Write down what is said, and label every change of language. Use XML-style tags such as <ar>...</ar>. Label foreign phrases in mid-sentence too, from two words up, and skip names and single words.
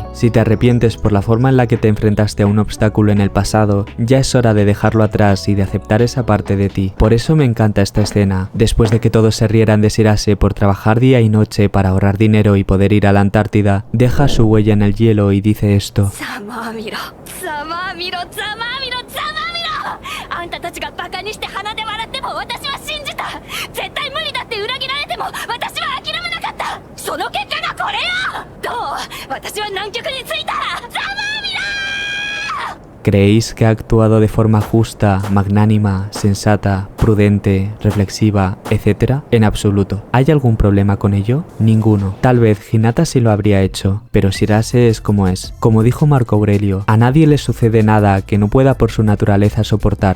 <es>Si te arrepientes por la forma en la que te enfrentaste a un obstáculo en el pasado, ya es hora de dejarlo atrás y de aceptar esa parte de ti. Por eso me encanta esta escena. Después de que todos se rieran de Shirase por trabajar día y noche para ahorrar dinero y poder ir a la Antártida, deja su huella en el hielo y dice esto.</es> <ja>ざまあみろざまあみろざまあみろあんたたちがバカにして鼻で笑っても私は信じた絶対無理だって裏切られても私は諦めなかったその結果がこれよどう私は南極に着いたざまあみろ</ja> <es>¿Creéis que ha actuado de forma justa, magnánima, sensata, prudente, reflexiva, etc.? En absoluto. ¿Hay algún problema con ello? Ninguno. Tal vez Hinata sí lo habría hecho, pero Shirase es como es. Como dijo Marco Aurelio, a nadie le sucede nada que no pueda por su naturaleza soportar.</es>